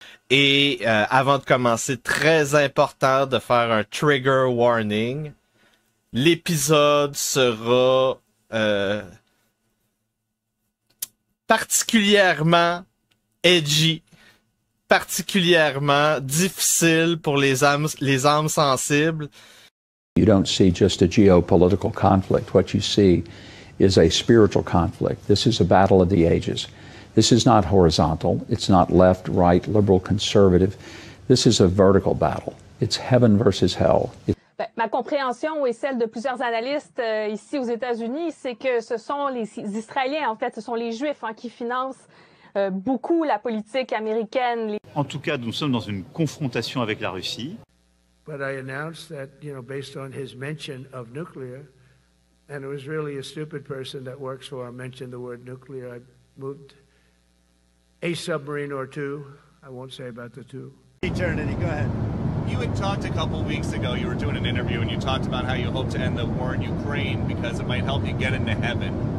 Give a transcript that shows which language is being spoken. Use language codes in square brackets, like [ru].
[fr] Et avant de commencer, très important de faire un trigger warning. L'épisode sera particulièrement edgy, particulièrement difficile pour les âmes sensibles. [en] You don't see just a geopolitical conflict. What you see is a spiritual conflict. This is a battle of the ages. This is not horizontal. It's not left, right, liberal, conservative. This is a vertical battle. It's heaven versus hell. [fr] Ben, ma compréhension et celle de plusieurs analystes ici aux États-Unis, c'est que ce sont les Israéliens, en fait, ce sont les Juifs qui financent beaucoup la politique américaine. En tout cas, nous sommes dans une confrontation avec la Russie. [en] But I announced that, based on his mention of nuclear, and it was really a stupid person that works for him mentioned the word nuclear. I moved a submarine or two. I won't say about the two. Eternity, go ahead. You had talked a couple weeks ago, you were doing an interview, and you talked about how you hope to end the war in Ukraine because it might help you get into heaven.